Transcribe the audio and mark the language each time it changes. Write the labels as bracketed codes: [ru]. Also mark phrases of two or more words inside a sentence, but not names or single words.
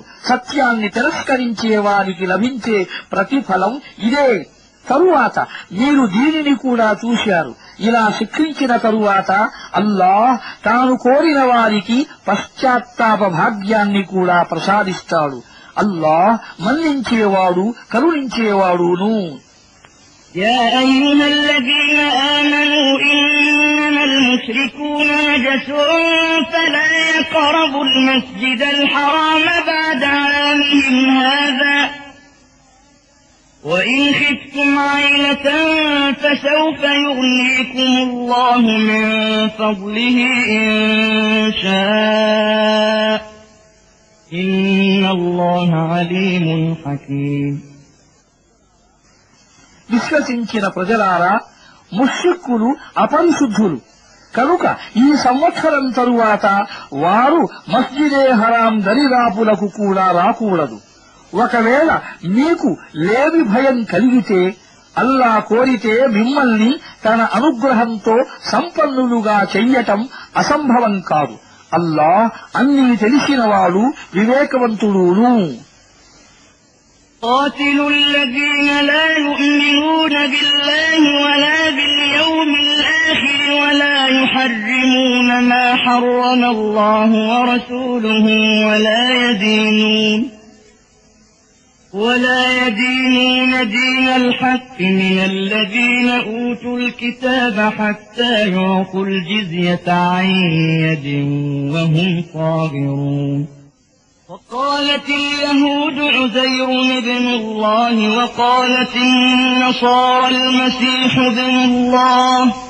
[te] సత్యాన్ని తిరస్కరించే వారికి లభించే ప్రతిఫలం ఇదే. తరువాత మీరు దీనిని కూడా చూశారు. ఇలా శిక్షించిన తరువాత అల్లాహ్ తాను కోరిన వారికి పశ్చాత్తాప భాగ్యాన్ని కూడా ప్రసాదిస్తాడు. అల్లాహ్ మన్నించేవాడు కరుణించేవాడును. [ar] يا أيها الذين آمنوا إنما المشركون نجس فلا يقربوا المسجد الحرام بعد عامهم هذا وإن خفتم عيلة فسوف يغنيكم الله من فضله إن شاء إن الله عليم حكيم [te] విశ్వసించిన ప్రజలారా, ముష్రిక్కులు అపరిశుద్ధులు కనుక ఈ సంవత్సరం తరువాత వారు మస్జిదే హరాం దరిదాపులకు కూడా రాకూడదు. ఒకవేళ మీకు లేవి భయం కలిగితే అల్లా కోరితే మిమ్మల్ని తన అనుగ్రహంతో సంపన్నులుగా చెయ్యటం అసంభవం కాదు. అల్లాహ్ అన్నీ తెలిసినవాడు వివేకవంతుడును. [ar] قاتلوا الذين لا يؤمنون بالله ولا باليوم الآخر ولا يحرمون ما حرم الله ورسوله ولا يدينون دين الحق من الذين أوتوا الكتاب حتى يعطوا الجزية عن يد وهم صاغرون وقالت اليهود عزير ابن الله وقالت النصارى المسيح ابن الله